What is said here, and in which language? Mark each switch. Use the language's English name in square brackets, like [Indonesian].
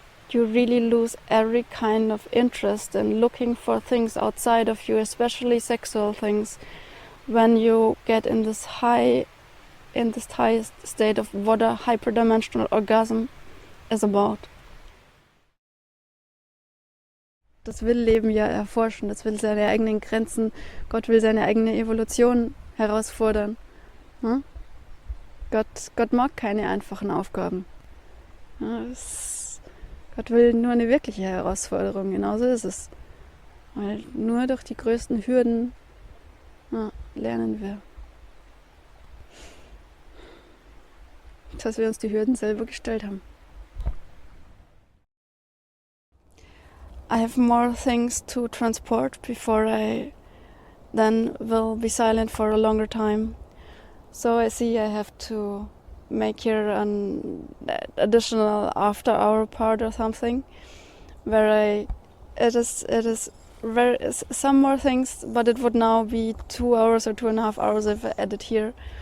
[English] You really lose every kind of interest in looking for things outside of you, especially sexual things, when you get in this high state of what a hyperdimensional orgasm is about. [German] Das will Leben ja erforschen, das will seine eigenen Grenzen, Gott will seine eigene Evolution herausfordern. Hm? Gott mag keine einfachen Aufgaben. Ja, Gott will nur eine wirkliche Herausforderung, genauso ist es. Weil nur durch die größten Hürden lernen wir. Dass wir uns die Hürden selber gestellt haben. [English] I have more things to transport before I then will be silent for a longer time. So I see I have to make here an additional after hour part or something, where it is some more things, but it would now be 2 hours or 2.5 hours if I edit here.